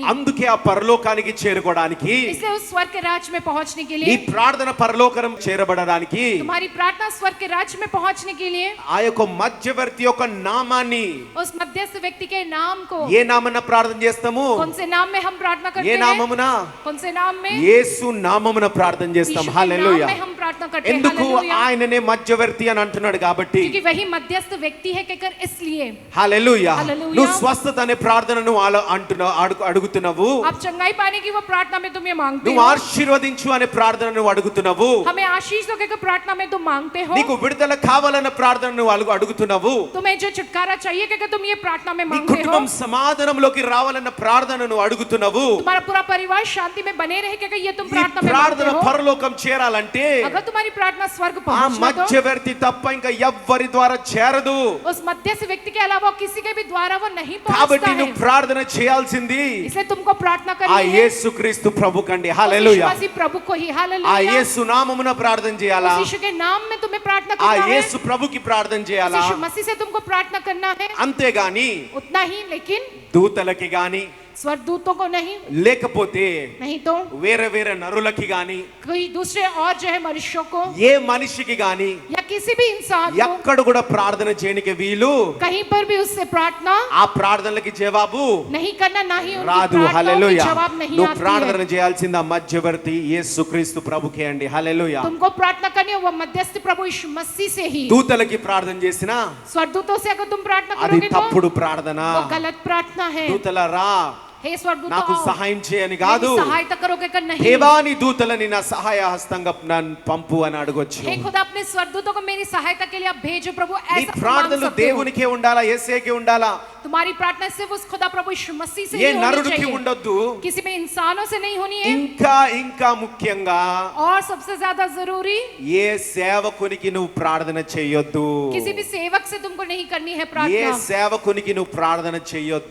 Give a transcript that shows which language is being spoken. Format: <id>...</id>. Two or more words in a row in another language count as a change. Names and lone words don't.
<te>అందుకే ఆ పరలోకానికి చేరుకోవడానికి,</te> <hi>इसलिए उस स्वर्ग के राज्य में पहुंचने के</hi> <te>నీ</te> <hi>लिए,</hi> <te>ప్రార్థన పరలోకం చేరబడడానికి</te> <hi>तुम्हारी प्रार्थना स्वर्ग के राज्य में पहुंचने के लिए</hi> <te>ఆ యొక్క మధ్యవర్తి యొక్క నామాన్ని,</te> <hi>उस मध्यस्थ व्यक्ति के नाम को,</hi> <te>ఏ నామన ప్రార్థన చేస్తాము?</te> <hi>कौन से नाम में हम प्रार्थना करते</hi> <te>ఏ</te> <hi>हैं?</hi> <te>నామమున?</te> <hi>कौन से नाम में?</hi> <te>యేసు నామమున ప్రార్థన చేస్తాం.</te> <hi>यीशु के नाम</hi> <te>హల్లెలూయా.</te> <hi>में हम प्रार्थना करते हैं।</hi> <te>ఎందుకు?</te> <hi>हालेलुया।</hi> <te>ఆయననే మధ్యవర్తి అని అంటున్నాడు కాబట్టి.</te> <hi>क्योंकि वही मध्यस्थ व्यक्ति है कहकर इसलिए।</hi> <te>హల్లెలూయా. హల్లెలూయా. నువ్వు స్వస్థత అనే ప్రార్థనను అడుగుతున్నావు,</te> <hi>आप चंगाई पाने की वो प्रार्थना में तुम ये मांगते</hi> <te>నువ్వు</te> <hi>हो,</hi> <te>ఆశీర్వదించు అనే ప్రార్థనను అడుగుతున్నావు,</te> <hi>हमें आशीष दो कहकर प्रार्थना में तुम मांगते हो,</hi> <te>నీకు విడుదల కావాలన్న ప్రార్థనను అడుగుతున్నావు,</te> <hi>तुम्हें जो छुटकारा चाहिए कहकर तुम ये प्रार्थना में</hi> <te>నీ</te> <hi>मांगते हो,</hi> <te>కుటుంబం సమాధానంలోకి రావాలన్న ప్రార్థనను అడుగుతున్నావు.</te> <hi>तुम्हारा पूरा परिवार शांति में बने रहे कहकर ये तुम</hi> <te>ఈ</te> <hi>प्रार्थना में</hi> <te>ప్రార్థన</te> <hi>मांगते हो।</hi> <te>పరలోకం చేరాలంటే</te> <hi>अगर तुम्हारी प्रार्थना स्वर्ग</hi> <te>ఆ</te> <hi>पहुंचना तो</hi> <te>మధ్యవర్తి తప్ప ఇంకా ఎవ్వరి ద్వారా చేరదు.</te> <hi>उस मध्यस्थ व्यक्ति के अलावा किसी के भी द्वारा वो नहीं पहुंचता</hi> <te>కాబట్టి</te> <hi>है।</hi> <te>నువ్వు ప్రార్థన చేయాల్సింది</te> <hi>इसलिए तुमको प्रार्थना</hi> <te>ఆ</te> <hi>करनी है</hi> <te>యేసుక్రీస్తు ప్రభు కండి.</te> <hi>उस</hi> <te>హల్లెలూయా.</te> <hi>यीशु मसीह प्रभु को ही।</hi> <te>ఆ</te> <hi>हालेलुया।</hi> <te>యేసు నామమున ప్రార్థన చేయాలా?</te> <hi>उस यीशु के नाम में तुम्हें प्रार्थना</hi> <te>ఆ</te> <hi>करना है,</hi> <te>యేసు ప్రభుకి ప్రార్థన</te> <hi>उस</hi> <te>చేయాలా?</te> <hi>यीशु मसीह से तुमको प्रार्थना करना है,</hi> <te>అంతేగాని</te> <hi>उतना ही। लेकिन</hi> <te>దూతలకి గాని,</te> <hi>स्वर्गदूतों को नहीं,</hi> <te>లేకపోతే</te> <hi>नहीं तो</hi> <te>వేరే వేరే నరులకి గాని,</te> <hi>कोई दूसरे और जो है मनुष्यों को</hi> <te>ఏ మనిషికి గాని</te> <hi>या किसी भी इंसान को</hi> <te>ఎక్కడ కూడా ప్రార్థన చేయనికి వీలు,</te> <hi>कहीं पर भी उससे प्रार्थना</hi> <te>ఆ ప్రార్థనలకి జవాబు</te> <hi>नहीं करना, ना ही उनकी</hi> <te>రాదు.</te> <hi>प्रार्थनाओं की</hi> <te>హల్లెలూయా.</te> <hi>जवाब नहीं</hi> <te>నువ్వు</te> <hi>आती</hi> <te>ప్రార్థన</te> <hi>है।</hi> <te>చేయాల్సింది ఆ మధ్యవర్తి యేసుక్రీస్తు ప్రభుకే అండి. హల్లెలూయా.</te> <hi>तुमको प्रार्थना करनी है वो मध्यस्थ प्रभु यीशु मसीह से ही।</hi> <te>దూతలకి ప్రార్థన చేసినా</te> <hi>स्वर्गदूतों से अगर तुम प्रार्थना</hi> <te>అది</te> <hi>करोगे तो</hi> <te>తప్పుడు ప్రార్థన.</te> <hi>वो गलत प्रार्थना है।</hi> <te>దూతల రా,</te> <hi>हे स्वर्गदूतों</hi> <te>నాకు</te> <hi>आओ,</hi> <te>సహాయం చేయని కాదు,</te> <hi>मेरी सहायता करोगे कर नहीं।</hi> <te>దేవాని దూతలని నా సహాయ హస్తంగా నన్ను పంపు అని అడగొచ్చు.</te> <hi>हे खुदा अपने स्वर्गदूतों को मेरी सहायता के लिए आप भेजो प्रभु,</hi> <te>నీ</te> <hi>ऐसा तुम मांग</hi> <te>ప్రార్థనలు</te> <hi>सकते हो।</hi> <te>దేవునికే ఉండాలా, యేసేకే ఉండాలా?</te> <hi>तुम्हारी प्रार्थना सिर्फ उस खुदा प्रभु यीशु मसीह से</hi> <te>ఏ</te> <hi>ही होनी</hi> <te>నరుడికి</te> <hi>चाहिए,</hi> <te>ఉండొద్దు,</te> <hi>किसी भी इंसानों से नहीं होनी है,</hi> <te>ఇంకా ఇంకా ముఖ్యంగా</te> <hi>और सबसे ज्यादा जरूरी</hi> <te>ఏ సేవకునికి నువ్వు ప్రార్థన చేయొద్దు,</te> <hi>किसी भी सेवक से तुमको नहीं करनी है</hi> <te>ఏ</te> <hi>प्रार्थना,</hi> <te>సేవకునికి నువ్వు ప్రార్థన చేయొద్దు,</te>